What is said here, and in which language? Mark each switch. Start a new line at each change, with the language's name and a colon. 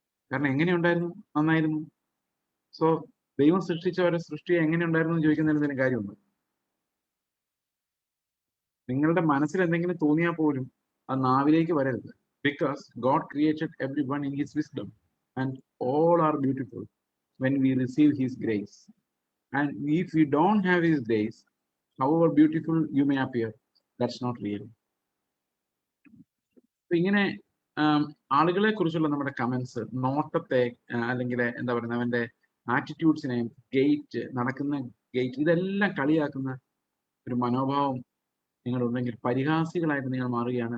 Malayalam: കാരണം എങ്ങനെ ഉണ്ടായിരുന്നു, നന്നായിരുന്നു. സോ ദൈവം സൃഷ്ടിച്ച ഒരു സൃഷ്ടിയെ എങ്ങനെ ഉണ്ടായിരുന്നു എന്ന് ചോദിക്കുന്നതിന് എന്തെങ്കിലും കാര്യമുണ്ട്? നിങ്ങളുടെ മനസ്സിൽ എന്തെങ്കിലും തോന്നിയാൽ പോലും അത് നാവിലേക്ക് വരരുത്.
English: Because God created everyone in his wisdom and all are beautiful when we receive his grace. And if we don't have his grace, however beautiful you may appear, that's not real.
Malayalam: ഇങ്ങനെ ആളുകളെ കുറിച്ചുള്ള നമ്മുടെ comments, നോട്ടത്തെ, അല്ലെങ്കിൽ എന്താ പറയുന്നത്, അവന്റെ ആറ്റിറ്റ്യൂഡ്സിനെ, gate, നടക്കുന്ന gate, ഇതെല്ലാം കളിയാക്കുന്ന ഒരു മനോഭാവം നിങ്ങളുണ്ടെങ്കിൽ പരിഹാസികളായിട്ട് നിങ്ങൾ മാറുകയാണ്.